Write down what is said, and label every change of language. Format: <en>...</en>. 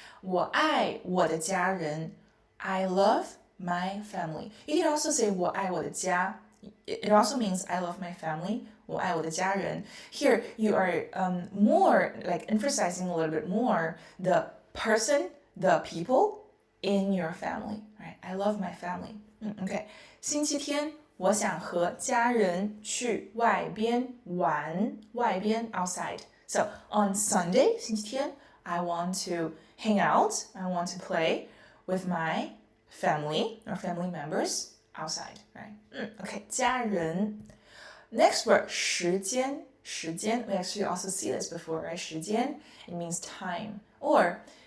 <zh>我爱我的家人.</zh> <en>I love my family. You can also say</en> <zh>我爱我的家.</zh> <en>It also means I love my family.</en> <zh>我爱我的家人.</zh> <en>Here, you are more like emphasizing a little bit more the person, the people in your family, right? I love my family. Okay.</en> <zh>星期天我想和家人去外边玩，外边 outside.</zh> <en>So on Sunday, 星期天, I want to hang out, I want to play with my family or family members outside, right? Okay, 家人.Next word, 时间. 时间, we actually also see this before, right? 时间, it means time. Or</en>